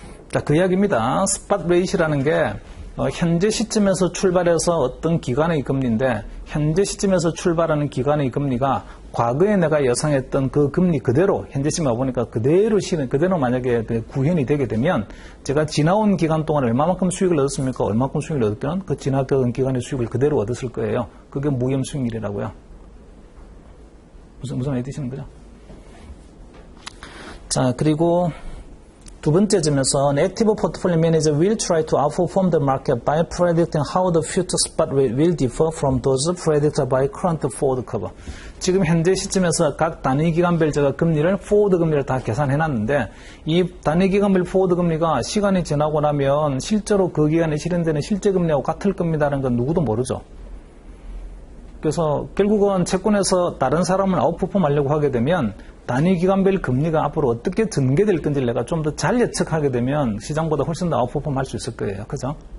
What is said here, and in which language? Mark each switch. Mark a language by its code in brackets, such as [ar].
[ko] 자, 그 이야기입니다. 스팟 레이트라는 게, 현재 시점에서 출발해서 어떤 기간의 금리인데, 현재 시점에서 출발하는 기간의 금리가 과거에 내가 예상했던 그 금리 그대로, 현재 시점에 와보니까 그대로 만약에 구현이 되게 되면, 제가 지나온 기간 동안 얼마만큼 수익을 얻었습니까? 얼마만큼 수익을 얻었던 그 지나간 기간의 수익을 그대로 얻었을 거예요. 그게 무염 수익률이라고요. 무슨 말이 되시는 거죠? [en] 자, 그리고 두 번째 점에서 an active portfolio manager will try to outperform the market by predicting how the future spot rate will differ from those predicted by current forward curve. [ko] 지금 현재 시점에서 각 단위 기간별 제가 금리를 포워드 금리를 다 계산해 놨는데 이 단위 기간별 포워드 금리가 시간이 지나고 나면 실제로 그 기간에 실현되는 실제 금리하고 같을 겁니다라는 건 누구도 모르죠. 그래서 결국은 채권에서 다른 사람을 아웃퍼폼 하려고 하게 되면 단위 기간별 금리가 앞으로 어떻게 전개될 건지 내가 좀 더 잘 예측하게 되면 시장보다 훨씬 더 아웃퍼폼 할 수 있을 거예요. 그죠?